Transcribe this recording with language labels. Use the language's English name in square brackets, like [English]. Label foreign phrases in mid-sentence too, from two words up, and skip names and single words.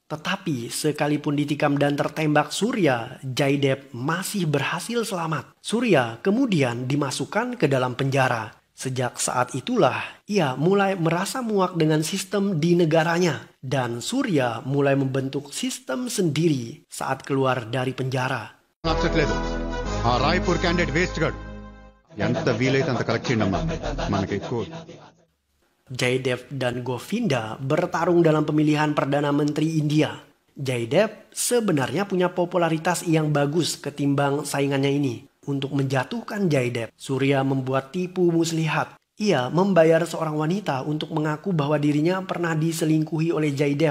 [Indonesian] Tetapi sekalipun ditikam dan tertembak Surya, Jaydev masih berhasil selamat. Surya kemudian dimasukkan ke dalam penjara. Sejak saat itulah ia mulai merasa muak dengan sistem di negaranya. Dan Surya mulai membentuk sistem sendiri saat keluar dari penjara. [Telugu] నచ్చట్లేదు. ఆ రాయ్పూర్ [English] candidate waste [Telugu] గాడు. ఎంత వీలైతే అంత కలెక్ట్ చేయండి అమ్మా. మనకి ఎక్కువ. [Indonesian] Jaydev dan Govinda bertarung dalam pemilihan Perdana Menteri India. Jaydev sebenarnya punya popularitas yang bagus ketimbang saingannya ini. Untuk menjatuhkan Jaydev, Surya membuat tipu muslihat. Ia membayar seorang wanita untuk mengaku bahwa dirinya pernah diselingkuhi oleh Jaydev.